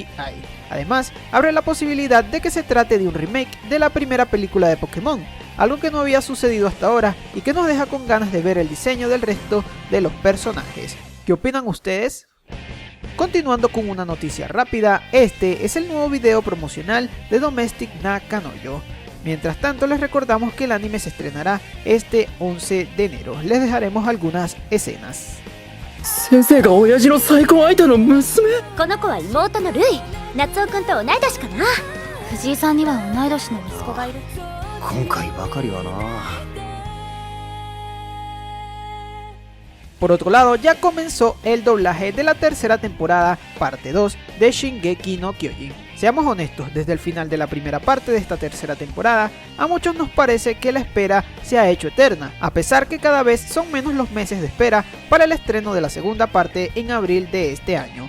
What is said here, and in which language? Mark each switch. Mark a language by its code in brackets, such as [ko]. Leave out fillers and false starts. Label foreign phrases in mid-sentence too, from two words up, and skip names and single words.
[es] Además, abre la posibilidad de que se trate de un remake de la primera película de Pokémon, algo que no había sucedido hasta ahora y que nos deja con ganas de ver el diseño del resto de los personajes. ¿Qué opinan ustedes? Continuando con una noticia rápida, este es el nuevo video promocional de Domestic na Kanojo. Mientras tanto, les recordamos que el anime se estrenará este 11 de enero. Les dejaremos algunas escenas. [ja] 先生が親父の再婚相手の娘？この子は妹のルイ、夏夫君と同い年かな。藤井さんには同い年の息子がいる。今回ばかりはな。 [es] Por otro lado, ya comenzó el doblaje de la tercera temporada, parte 2 de Shingeki no Kyojin. Seamos honestos, desde el final de la primera parte de esta tercera temporada, a muchos nos parece que la espera se ha hecho eterna, a pesar que cada vez son menos los meses de espera para el estreno de la segunda parte en abril de este año.